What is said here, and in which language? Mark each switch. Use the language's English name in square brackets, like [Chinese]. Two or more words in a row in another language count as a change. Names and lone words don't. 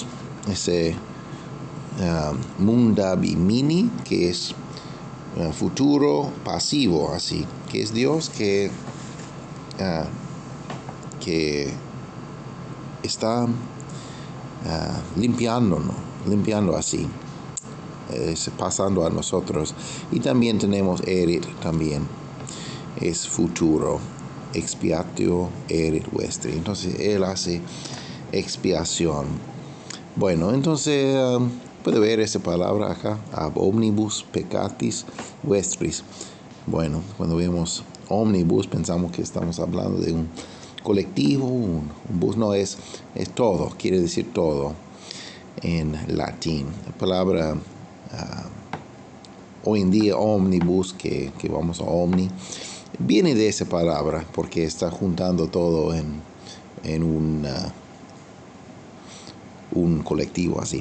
[Spanish] Ese mundabimini, que es futuro pasivo, así, que es Dios que está limpiando así, pasando a nosotros. Y también tenemos erit, también es futuro, [Latin] expiatio erit vestri. [Spanish] Entonces él hace expiación. Bueno, entonces puede ver esa palabra acá, [Latin] ab omnibus peccatis vestris. [Spanish] Bueno, cuando vemos omnibus pensamos que estamos hablando de un colectivo, un bus. No, es todo, quiere decir todo en latín. La palabra hoy en día omnibus, que vamos a omni, viene de esa palabra porque está juntando todo en un colectivo así.